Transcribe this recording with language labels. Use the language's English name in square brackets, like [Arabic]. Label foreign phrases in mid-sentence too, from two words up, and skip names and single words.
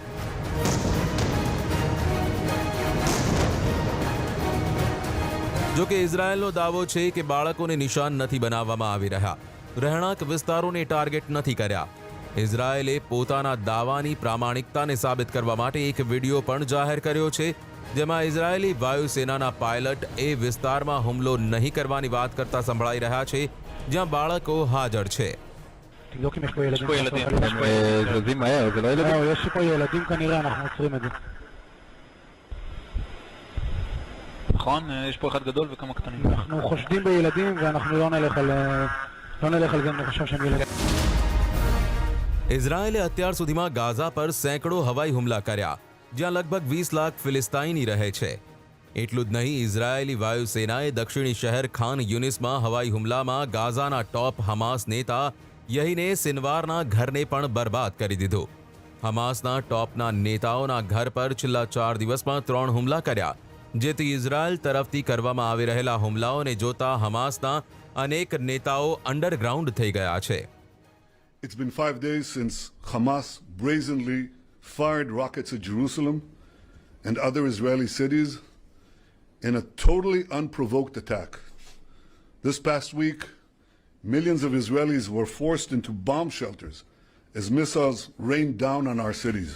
[Gujarati] જો કે ઇઝરાયેલનો દાવો છે કે બાળકોને નિશાન નથી બનાવવામાં આવી રહ્યા, રહેણાંક વિસ્તારોને ટાર્ગેટ નથી કર્યા। ઇઝરાયેલે પોતાના દાવાની પ્રામાણિકતાને સાબિત કરવા માટે એક વિડીયો પણ જાહેર કર્યો છે, જેમાં ઇઝરાયેલી વાયુસેનાના પાયલટ એ વિસ્તારમાં હુમલો નહીં કરવાની વાત કરતા સંભળાઈ રહ્યા છે, જ્યાં બાળકો હાજર છે। [Hebrew] תבדוק אם יש פה ילדים. זזים מהר, זה לא ילדים? לא, יש פה ילדים כנראה, אנחנו עוצרים את זה. נכון? יש פה אחד גדול וכמה קטנים. אנחנו חושדים בילדים ואנחנו לא נלך על זה, אני חושב שהם ילדים. [Gujarati] ઇઝરાયેલે અત્યાર સુધીમાં ગાઝા પર સેંકડો હવાઈ હુમલા કર્યા, જ્યાં લગભગ 20 લાખ ફિલિસ્તીની રહે છે। એટલું જ નહીં, ઇઝરાયેલી વાયુસેનાએ દક્ષિણી શહેર ખાન યુનિસમાં હવાઈ હુમલામાં ગાઝાના ટોપ હમાસ નેતા યહીને સિનવારના ઘરને પણ બરબાદ કરી દીધું. હમાસના ટોપના નેતાઓના ઘર પર છેલ્લા 4 દિવસમાં 3 હુમલા કર્યા, જેથી ઇઝરાયલ તરફથી કરવામાં આવી રહેલા હુમલાઓને જોતા હમાસના અનેક નેતાઓ અંડરગ્રાઉન્ડ થઈ ગયા છે. [English] It's been 5 days since Hamas brazenly fired rockets at Jerusalem and other Israeli cities in a totally unprovoked attack. This past week, millions of Israelis were forced into bomb shelters as missiles rained down on our cities.